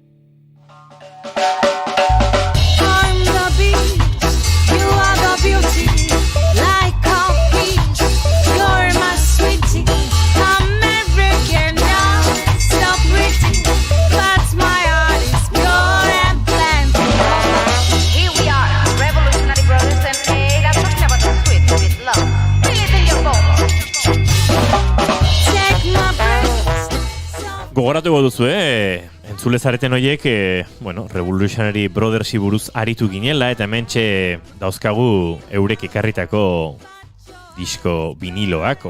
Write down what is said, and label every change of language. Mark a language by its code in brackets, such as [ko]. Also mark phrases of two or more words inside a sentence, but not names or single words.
[en] I'm the beast, you are the beauty, like coffee, you're my sweetie, American now, so pretty, but my heart is pure and plenty. Here we are, revolutionary brothers, and that's talking about the sweet, sweet love. Feel it in your bones. Take my breath. [eu] Gogoratuko duzu, entzule zareten horiek, bueno, Revolutionary Brothersi buruz aritu ginela, eta hementxe dauzkagu eurek ekarritako disko viniloak,